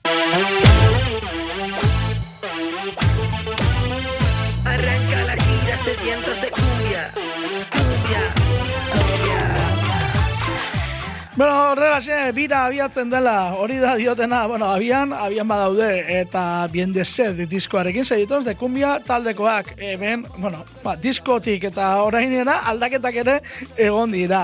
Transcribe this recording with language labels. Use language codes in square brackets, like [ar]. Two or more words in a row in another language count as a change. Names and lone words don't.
[es] Arranca la gira sedientos de cumbia, cumbia, cumbia. [eu] Bueno, horrelaxe, bira abiatzen dela, hori da diotena, bueno, abian badaude, eta [es] bien de sed [eu] diskoarekin segituz, de kumbia taldekoak, hemen, bueno, diskotik eta orainera aldaketak ere egon dira.